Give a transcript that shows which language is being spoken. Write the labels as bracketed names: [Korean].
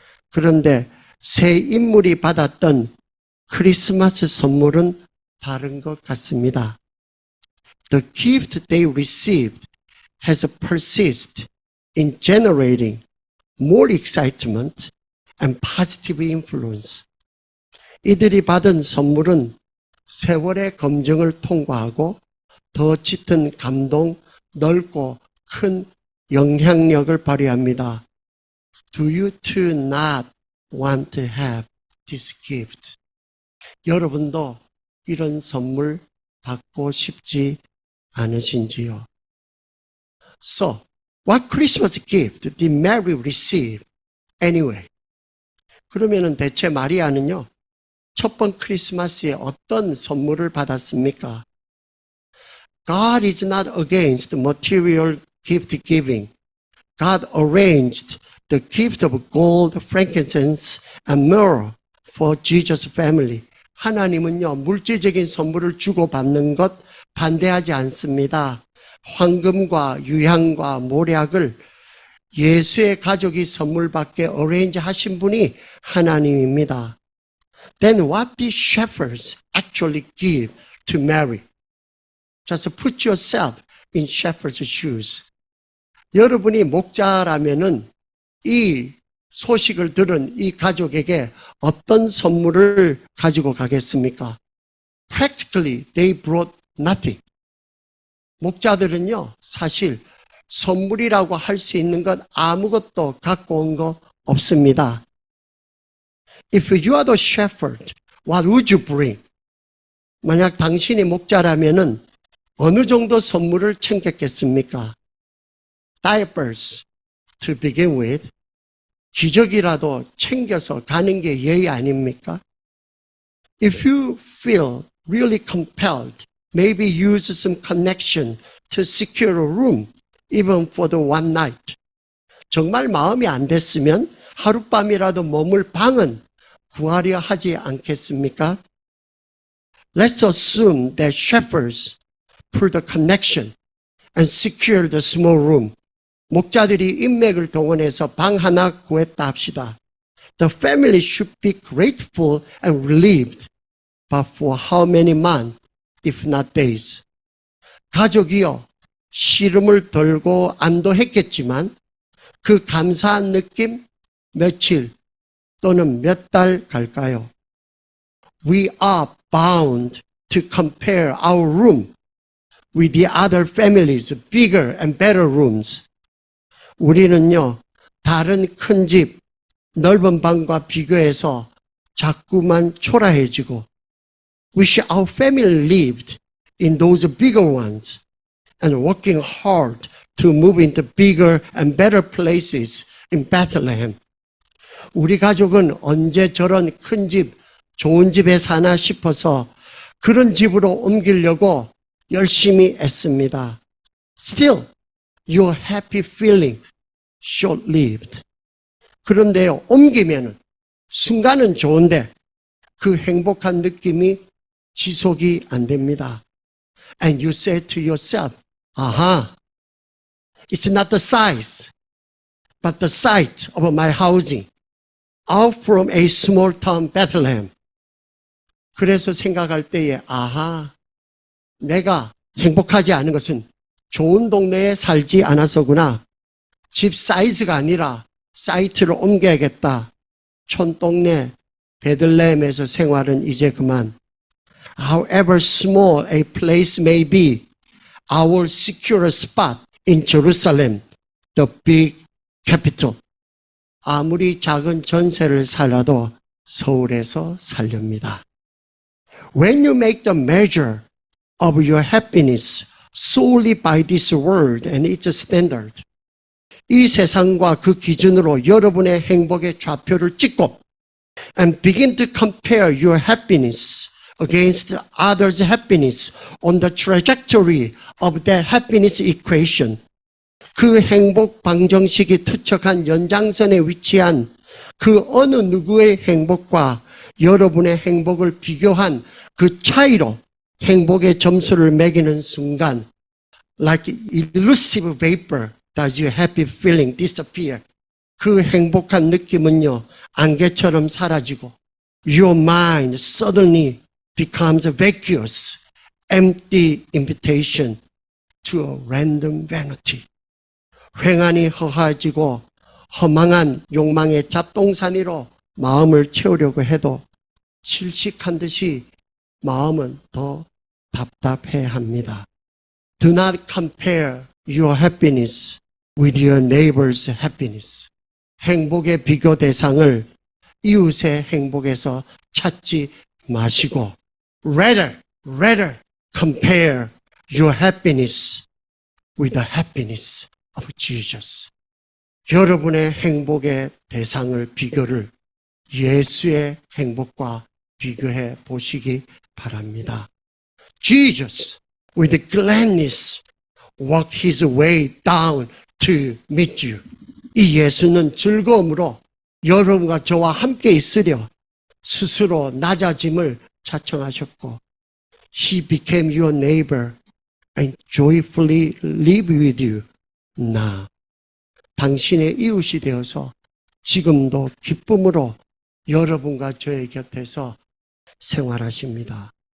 [Korean] 그런데 세 인물이 받았던 크리스마스 선물은 다른 것 같습니다. [English] The gift they received has persisted in generating more excitement and positive influence. [Korean] 이들이 받은 선물은 세월의 검증을 통과하고 더 짙은 감동, 넓고 큰 영향력을 발휘합니다. [English] Do you too not want to have this gift? [Korean] 여러분도 이런 선물 받고 싶지 않으신지요? [English] So, what Christmas gift did Mary receive anyway? [Korean] 그러면은 대체 마리아는요, 첫 번 크리스마스에 어떤 선물을 받았습니까? [English] God is not against material gift giving. God arranged the gift of gold, frankincense, and myrrh for Jesus' family. [Korean] 하나님은요, 물질적인 선물을 주고받는 것 반대하지 않습니다. 황금과 유향과 모략을 예수의 가족이 선물 받게 어레인지 하신 분이 하나님입니다. [English] Then what did shepherds actually give to Mary? Just put yourself in shepherd's shoes. [Korean] 여러분이 목자라면은 이 소식을 들은 이 가족에게 어떤 선물을 가지고 가겠습니까? [English] Practically, they brought nothing. [Korean] 목자들은요, 사실 선물이라고 할 수 있는 건 아무것도 갖고 온 거 없습니다. [English] If you are the shepherd, what would you bring? [Korean] 만약 당신이 목자라면은 어느 정도 선물을 챙겼겠습니까? [English] Diapers, to begin with. [Korean] 기저귀라도 챙겨서 가는 게 예의 아닙니까? [English] If you feel really compelled, maybe use some connection to secure a room, even for the one night. [Korean] 정말 마음이 안 됐으면 하룻밤이라도 머물 방은 구하려 하지 않겠습니까? [English] Let's assume that shepherds pull the connection and secure the small room. [Korean] 목자들이 인맥을 동원해서 방 하나 구했다 합시다. [English] The family should be grateful and relieved. But for how many months, if not days? [Korean] 가족이요, 시름을 덜고 안도했겠지만 그 감사한 느낌 며칠 또는 몇 달 갈까요? [English] We are bound to compare our room with the other families' bigger and better rooms. [Korean] 우리는요, 다른 큰 집, 넓은 방과 비교해서 자꾸만 초라해지고, [English] wish our family lived in those bigger ones and working hard to move into bigger and better places in Bethlehem. [Korean] 우리 가족은 언제 저런 큰 집, 좋은 집에 사나 싶어서 그런 집으로 옮기려고 열심히 애씁니다. [English] Still, your happy feeling short-lived. [Korean] 그런데요, 옮기면은 순간은 좋은데 그 행복한 느낌이 지속이 안 됩니다. [English] And you say to yourself, aha, it's not the size, but the sight of my housing out from a small town Bethlehem. [Korean] 그래서 생각할 때에, 아하, 내가 행복하지 않은 것은 좋은 동네에 살지 않아서구나. 집 사이즈가 아니라 사이트를 옮겨야겠다. 촌동네 베들레헴에서 생활은 이제 그만. [English] However small a place may be, I will secure a spot in Jerusalem, the big capital. [Korean] 아무리 작은 전세를 살아도 서울에서 살렵니다. [English] When you make the measure of your happiness solely by this world and its standard, [Korean] 이 세상과 그 기준으로 여러분의 행복의 좌표를 찍고 [English] and begin to compare your happiness against others' happiness on the trajectory of that happiness equation. [Korean] 그 행복 방정식이 투척한 연장선에 위치한 그 어느 누구의 행복과 여러분의 행복을 비교한 그 차이로 행복의 점수를 매기는 순간 [English] like elusive vapor does your happy feeling disappear. [Korean] 그 행복한 느낌은요, 안개처럼 사라지고 [English] your mind suddenly becomes a vacuous, empty invitation to a random vanity. [Korean] 횡하니 허하지고 허망한 욕망의 잡동사니로 마음을 채우려고 해도 질식한 듯이 마음은 더 답답해합니다. [English] Do not compare your happiness with your neighbor's happiness. [Korean] 행복의 비교 대상을 이웃의 행복에서 찾지 마시고 [English] rather compare your happiness with the happiness of Jesus. [Korean] 여러분의 행복의 대상을 비교를 예수의 행복과 비교해 보시기 바랍니다. [English] Jesus with gladness walked his way down to meet you. [Korean] 이 예수는 즐거움으로 여러분과 저와 함께 있으려 스스로 낮아짐을 자청하셨고 [English] He became your neighbor and joyfully live with you now. [Korean] 당신의 이웃이 되어서 지금도 기쁨으로 여러분과 저의 곁에서 생활하십니다.